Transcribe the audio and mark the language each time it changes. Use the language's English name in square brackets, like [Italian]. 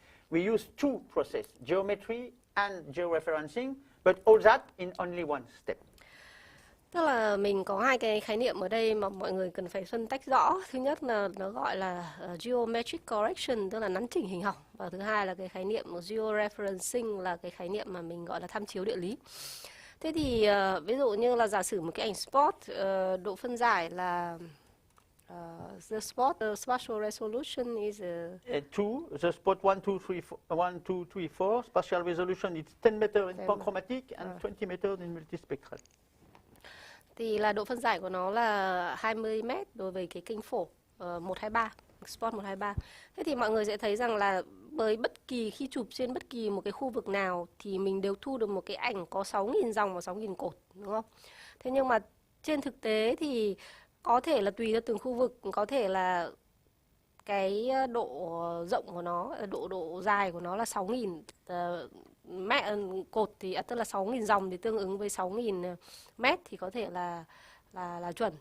[English] We use two processes, geometry and georeferencing, but all that in only one step. [Vietnamese] Tức là mình có hai cái khái niệm ở đây mà mọi người cần phải phân tách rõ. Thứ nhất là nó gọi là geometric correction, tức là nắn chỉnh hình học. Và thứ hai là cái khái niệm georeferencing, là cái khái niệm mà mình gọi là tham chiếu địa lý. Thế thì ví dụ như là giả sử một cái ảnh spot, độ phân giải là [English] the spatial resolution is the spot 1, 2, 3, 4, spatial resolution is 10 meters in panchromatic and 20 meters in multispectral. [Vietnamese] Thì là độ phân giải của nó là 20 m đối với cái kênh phổ 123, spot 123. Thế thì mọi người sẽ thấy rằng là với bất kỳ khi chụp trên bất kỳ một cái khu vực nào thì mình đều thu được một cái ảnh có 6.000 dòng và 6.000 cột, đúng không? Thế nhưng mà trên thực tế thì có thể là tùy theo từng khu vực, có thể là cái độ rộng của nó, độ dài của nó là 6.000 mét cột, thì tức là 6.000 dòng thì tương ứng với 6.000 mét thì có thể là chuẩn.